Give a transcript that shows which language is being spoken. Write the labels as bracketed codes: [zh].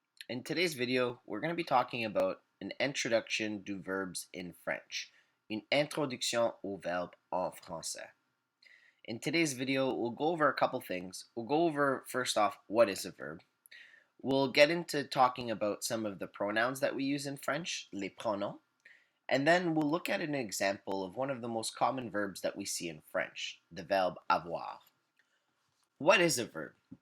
[en] In today's video, we're going to be talking about an introduction to verbs in French. [fr] Une introduction aux verbes en français. [en] In today's video, we'll go over a couple things. We'll go over, first off, what is a verb. We'll get into talking about some of the pronouns that we use in French, les pronoms. And then we'll look at an example of one of the most common verbs that we see in French, the verb avoir. What is a verb?